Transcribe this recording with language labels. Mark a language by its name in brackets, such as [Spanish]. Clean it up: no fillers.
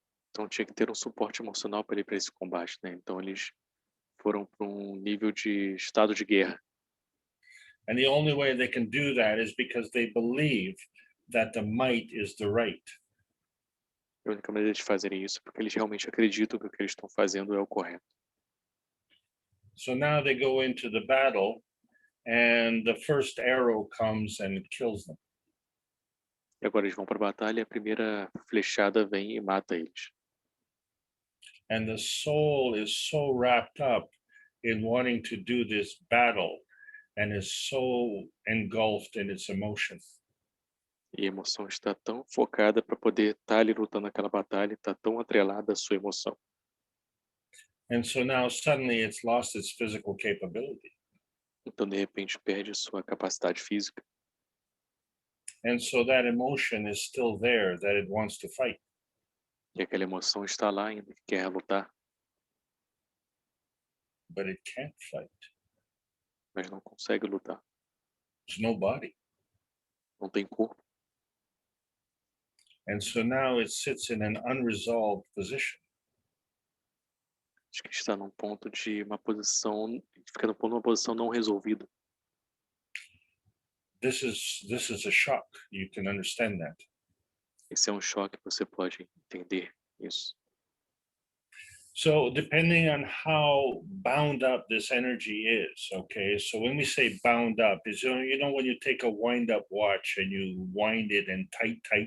[Portuguese] Então, tinha que ter um suporte emocional para ir para esse combate, né? Então, eles foram para um nível de estado de guerra. [English] And the only way they can do that is because they believe that the might is the right. [Portuguese] A única maneira de fazerem isso é porque eles realmente acreditam que o que eles estão fazendo é o correto. [English] So now they go into the battle, and the first arrow comes and it kills them. [Portuguese] E agora eles vão para a batalha e a primeira flechada vem e mata eles. [English] And the soul is so wrapped up in wanting to do this battle and is so engulfed in its emotion. [Portuguese] E a emoção está tão focada para poder estar ali lutando aquela batalha, está tão atrelada à sua emoção. [English] And so now suddenly it's lost its physical capability. [Portuguese] Então, de repente, perde sua capacidade física. [English] And so that emotion is still there, that it wants to fight. [Portuguese] E aquela emoção está lá ainda, que quer lutar, [English] But it can't fight. [Portuguese] mas não consegue lutar. [English] There's no body. [Portuguese] Não tem corpo. [English] And so now it sits in an unresolved position. [Portuguese] Acho que está num ponto de uma posição, fica no ponto de uma posição não resolvida. [English] This is a shock. You can understand that. [Portuguese] Esse é um choque, você pode entender isso. [English] So depending on how bound up this energy is, okay? So when we say bound up, is you know when you take a wind-up watch and you wind it and tight.